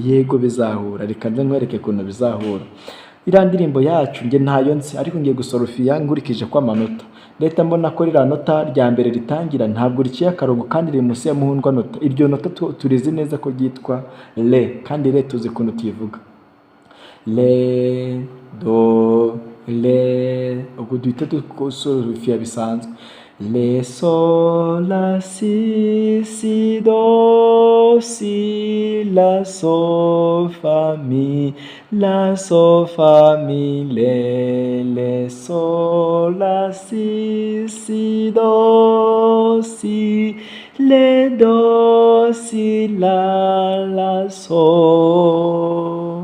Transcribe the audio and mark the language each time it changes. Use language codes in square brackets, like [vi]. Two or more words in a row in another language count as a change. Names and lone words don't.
[rw] Yego bizahura, reka nze nkwereke ukuntu bizahura. Iriya ndirimbo yacu njye ntayo nzi, ariko ngiye gusorofiya nkurikije ko amanota. Leta mbona ko ririya nota rya mbere ritangira ntabwo riciye akarongo kandi riri munsi ya muhundwa nota. Iryo nota turizi neza ko ryitwa re, kandi re tuzi ukuntu tuyivuga, re do re. Ubwo duhita dusorofiya bisanzwe, re sol la si do si la sol fa mi le sol la si do si le do si la sol.